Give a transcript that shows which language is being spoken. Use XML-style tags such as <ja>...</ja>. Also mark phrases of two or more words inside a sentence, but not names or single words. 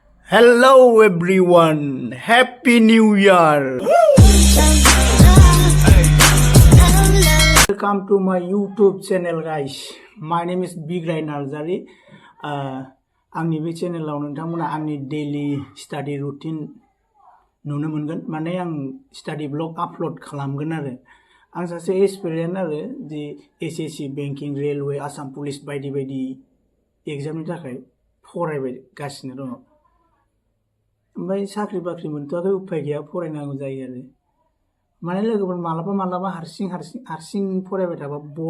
<en>Hello everyone, Happy New Year. Welcome to my YouTube channel guys. My name is Big Rai Narzari.</en> <brx>आंनि बे चेनेलाव नोंथांमोना आंनि</brx> <en>daily study routine</en> <brx>नुनो मोनगोन माने आं</brx> <en>study vlog</en> <brx>आपल'ड खालामगोन आरो आं सासे एस्पिरेन्ट आरो जि एसएससि बेंकिं रेलवे आसाम पुलिस बायदि बायदि एग्जामनि थाखाय फरायगासिनो दङ ओमफ्राय साख्रि बाख्रि मोनथ'आखै उफाय गैया फरायनांगौ जायो आरो माने लोगोफोर मालाबा हारसिं फरायबाय थाबा बर</brx>